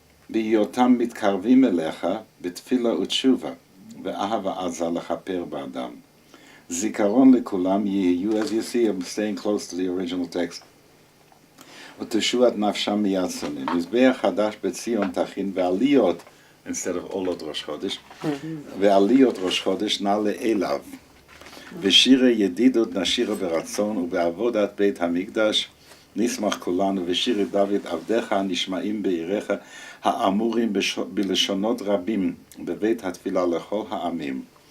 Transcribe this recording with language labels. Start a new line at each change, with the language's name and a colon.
Hebrew: בהיותם מתקרבים אליך בתפילה ותשובה, ואהבה עזה לכפר באדם. זיכרון לכולם יהיו,
English: as you see, I'm staying close to the original text.
Hebrew: ותשועת נפשם מיד שונאים. מזבח חדש בציון תכין ועליות,
English: instead of
Hebrew: עולות ראש חודש, ועליות ראש חודש נעלה אליו. ושירי ידידות נשירה ברצון ובעבודת בית המקדש, נשמח כולנו ושירי דוד עבדיך הנשמעים בעיריך האמורים בלשונות רבים בבית התפילה לכל העמים.